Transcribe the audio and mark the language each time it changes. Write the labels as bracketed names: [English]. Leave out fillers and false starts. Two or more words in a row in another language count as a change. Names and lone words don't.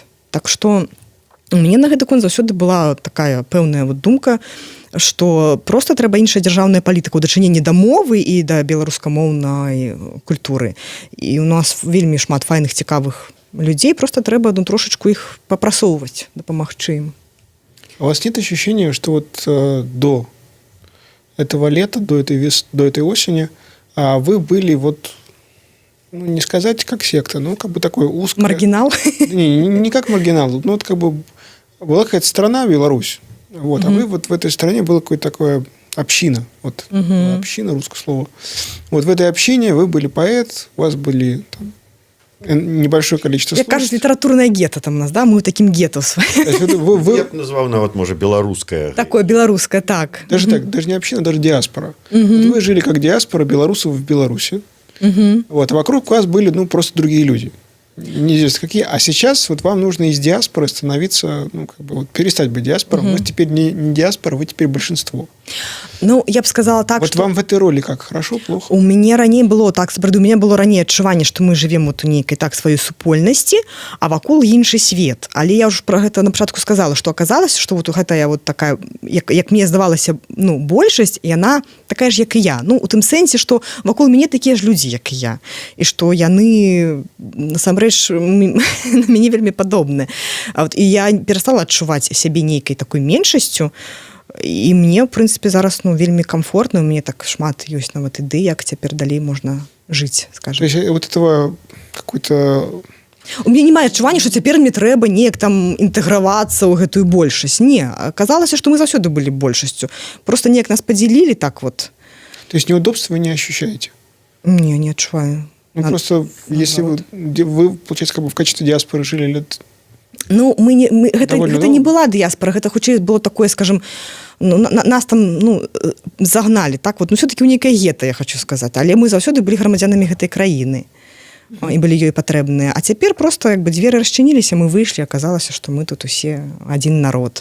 [Belarusian] Так што у мяне на гэты конт заўсёды была такая пэўная вот думка, што проста трэба іншая дзяржаўная палітыка ў дачыненні да мовы і да беларускамоўнай культуры. І у нас вельмі шмат файных, цікавых людзей, проста трэба трошачку іх папрасоўваць, дапамагчы ім. [Russian] У вас нет ощущения, что вот до этого лета, до этой осени, вы были вот, не сказать как секта, но как бы такой узкий... Маргинал? Не как маргинал, но вот как бы была какая-то страна, Беларусь, вот, а вы вот в этой стране была какая-то такая община, вот, община, русское слово. Вот в этой общине вы были поэт, у вас были там небольшое количество [Belarusian] Як [Russian] слов. [Belarusian] кажуть, літаратурне гета там у нас, да? [Ukrainian] Ми таким гетто своїм. [Russian] То есть вы- [Belarusian] Я б назвав нават можа беларуская [Russian] Такое белорусское, так. Даже так, даже не община, даже диаспора. Вот вы жили как диаспора белорусов в Беларуси. Вот, а вокруг вас были, ну, просто другие люди. Неизвестно какие. А сейчас вот вам нужно из диаспоры становиться, ну, как бы, вот, перестать быть диаспором. Вы теперь не диаспора, вы теперь большинство. Ну, я б сказала так, Вот что... вам в этой роли как? Хорошо, плохо? [Belarusian] У мяне раней было так, сапраўды, у мяне было раней адчуванне, што мы жывем вот у нейкай так сваёй супольнасці, а вакол іншы свет. Але я ўжо пра гэта на пачатку сказала, што аказалася, што вот гэтая вот такая, як мне здавалася, ну, большасць, яна такая ж, як і я. Ну, у тым сэнсе, што вакол мяне такія ж людзі, як і я. І што яны, насамрэч, на мяне вельмі падобныя. І я перастала адчуваць сябе нейкай такой меншасцю, і мне, в прынцыпе, зараз, ну, вельмі комфортна, у мяне так шмат ёсць нават ідэй, як цяпер далей можна жыць, [Russian] То скажем. есть вот этого какой-то... [Belarusian] У мяне няма адчування, што цяпер мне трэба неяк там інтэгравацца ў гэтую большасць. Не, аказалася, што мы заўсёды былі большасцю. Просто неяк нас падзялілі так вот. [Russian] То есть неудобства вы не ощущаете? [Belarusian] Не адчуваю. [Russian] Ну, просто если вы, получается, как бы в качестве диаспоры жили лет... [Belarusian] Ну, гэта [Russian] Довольно [Belarusian] не была дыяспора, гэта хутчэй было такое, скажем, ну, нас там, ну, загналі, так вот, ну, все-таки у нейкае гета, я хочу сказаць, але мы заўсёды былі грамадзянамі гэтай краіны і былі ёй патрэбныя. А цяпер просто як бы дзверы расчыніліся, мы выйшлі, аказалася, што мы тут усе адзін народ.